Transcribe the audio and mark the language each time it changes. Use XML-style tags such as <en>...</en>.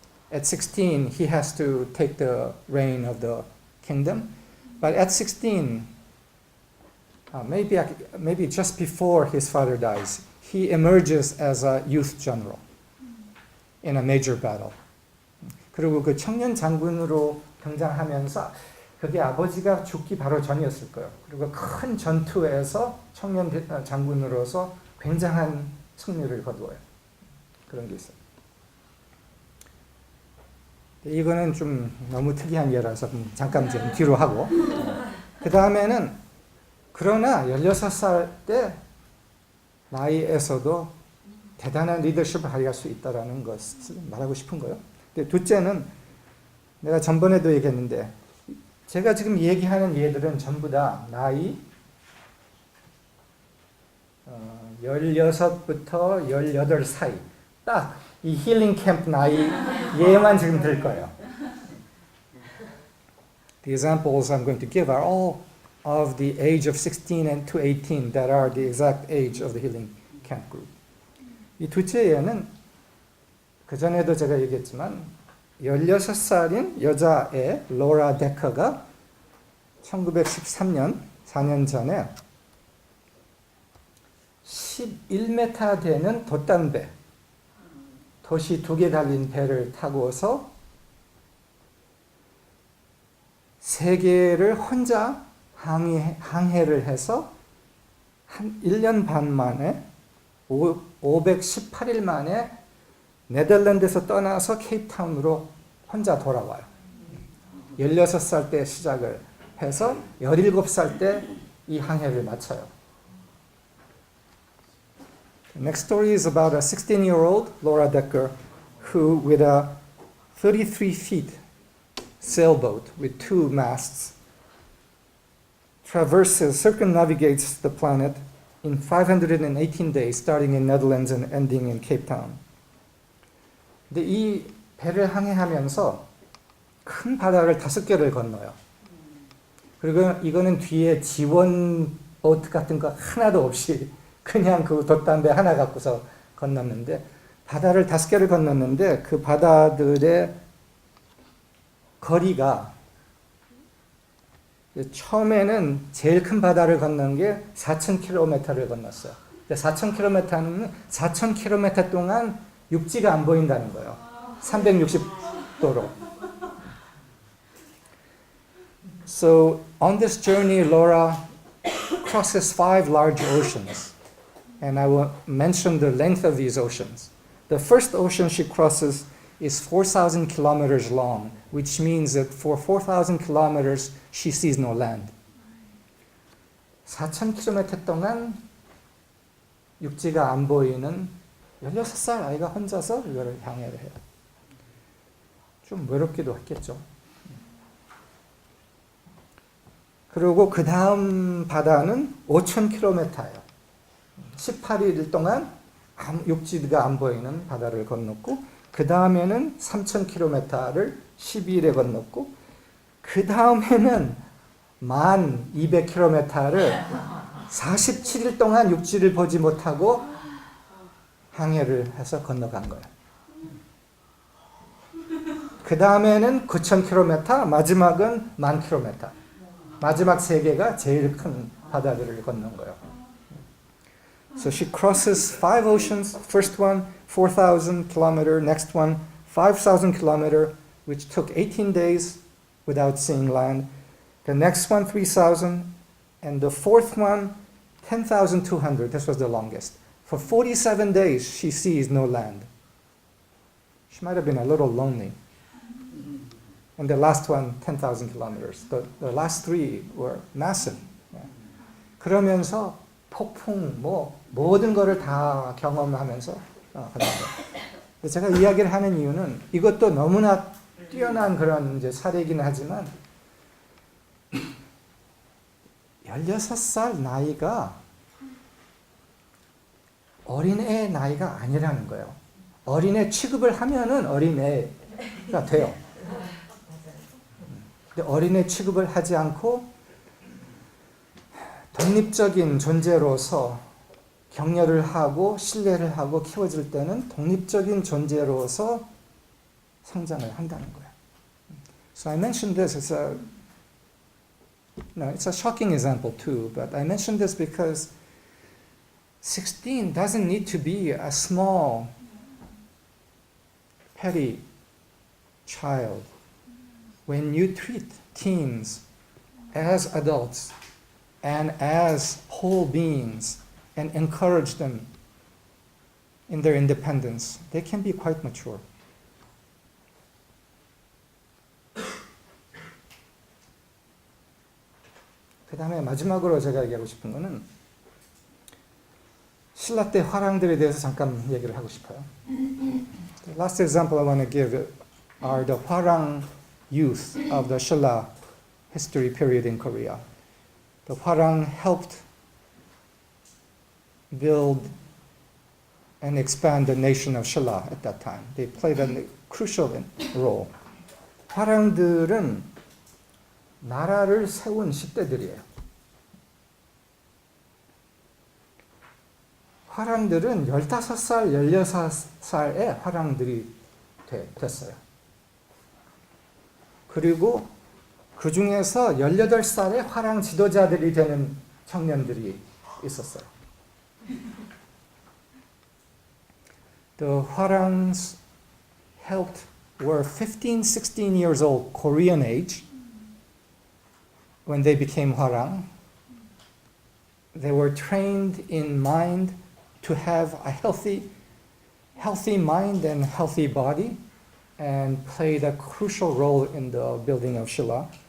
<en>At 16, he has to take the reign of the kingdom. But at 16, maybe just before his father dies, he emerges as a youth general in a major battle.</en> <ko>그리고 그 청년 장군으로 등장하면서 그게 아버지가 죽기 바로 전이었을 거예요. 그리고 큰 전투에서 청년 장군으로서 굉장한 승리를 거두어요. 그런 게 있어요. 이거는 좀 너무 특이한 예라서 잠깐 좀 뒤로 하고 그 다음에는 그러나 16살 때 나이에서도 대단한 리더십을 발휘할 수 있다는 것을 말하고 싶은 거예요. 근데 둘째는 내가 전번에도 얘기했는데 제가 지금 얘기하는 예들은 전부 다 나이 16부터 18 사이 딱 이 힐링 캠프 나이 얘만 지금 들 거예요.</ko> <en>The examples I'm going to give are all of the age of 16 and to 18 that are the exact age of the healing camp group.</en> <ko>이 둘째 예는 그전에도 제가 얘기했지만 16살인 여자애 로라 데커가 1913년 4년 전에 11m 되는 돛담배 돛이 2개 달린 배를 타고서 세계를 혼자 항해를 해서 한 1년 반 만에 518일 만에 네덜란드에서 떠나서 케이프타운으로 혼자 돌아와요. 16살 때 시작을 해서 17살 때 이 항해를 마쳐요.</ko> <en>The next story is about a 16-year-old Laura Decker who, with a 33 feet sailboat with 2 masts, circumnavigates the planet in 518 days, starting in Netherlands and ending in Cape Town.</en> <ko>근데 이 배를 항해하면서 큰 바다를 5개를 건너요. 그리고 이거는 뒤에 지원 보트 같은 거 하나도 없이 그냥 그 돛담배 하나 갖고서 건넜는데 바다를 5개를 건넜는데 그 바다들의 거리가 처음에는 제일 큰 바다를 건넌 게 4,000km를 건넜어요. 4,000km는 4,000km 동안 육지가 안 보인다는 거예요. 360도로.</ko> <en>So on this journey, Laura crosses 5 large oceans. And I will mention the length of these oceans. The first ocean she crosses is 4,000 kilometers long, which means that for 4,000 kilometers she sees no land.</en> <ko>4,000km 동안 육지가 안 보이는 16살 아이가 혼자서 이거를 항해를 해요. 좀 외롭기도 했겠죠. 그리고 그 다음 바다는 5,000km예요. 18일 동안 육지가 안 보이는 바다를 건넜고 그 다음에는 3,000km를 12일에 건넜고 그 다음에는 1,200km를 47일 동안 육지를 보지 못하고 항해를 해서 건너간 거예요. 그 다음에는 9,000km, 마지막은 10,000km. 마지막 3개가 제일 큰 바다들을 건넌 거예요.</ko> <en>So she crosses 5 oceans. First one, 4,000 kilometer. Next one, 5,000 kilometer. which took 18 days without seeing land. The next one, 3,000. And the fourth one, 10,200. This was the longest. For 47 days, she sees no land. She might have been a little lonely. And the last one, 10,000 kilometers. The last three were massive.</en> <ko>그러면서 폭풍, 모든 거를 다 경험하면서 가는 거예요. 제가 이야기를 하는 이유는 이것도 너무나 뛰어난 그런 이제 사례이긴 하지만 16살 나이가 어린애 나이가 아니라는 거예요. 어린애 취급을 하면은 어린애가 돼요. 근데 어린애 취급을 하지 않고 독립적인 존재로서 격려를 하고 신뢰를 하고 키워질 때는 독립적인 존재로서 성장을 한다는 거예요.</ko> <en>So I mentioned this as it's a shocking example too, but I mentioned this because 16 doesn't need to be a small, petty child. When you treat teens as adults and as whole beings and encourage them in their independence, they can be quite mature.</en> <ko>그 다음에 마지막으로 제가 얘기하고 싶은 거는 신라 때 화랑들에 대해서 잠깐 얘기를 하고 싶어요.</ko> <en>The last example I want to give are the Hwarang youth of the Shilla history period in Korea. The Hwarang helped build and expand the nation of Shilla at that time. They played a crucial role.</en> <ko>화랑들은 나라를 세운 10대들이에요. 화랑들은 15살, 16살에 화랑들이 됐어요. 그리고 그 중에서 18살에 화랑 지도자들이 되는 청년들이 있었어요.</ko> <en>The Hwarangs were 15, 16 years old Korean age when they became Hwarang. They were trained in mind to have a healthy mind and healthy body, and played a crucial role in the building of Shilla.</en>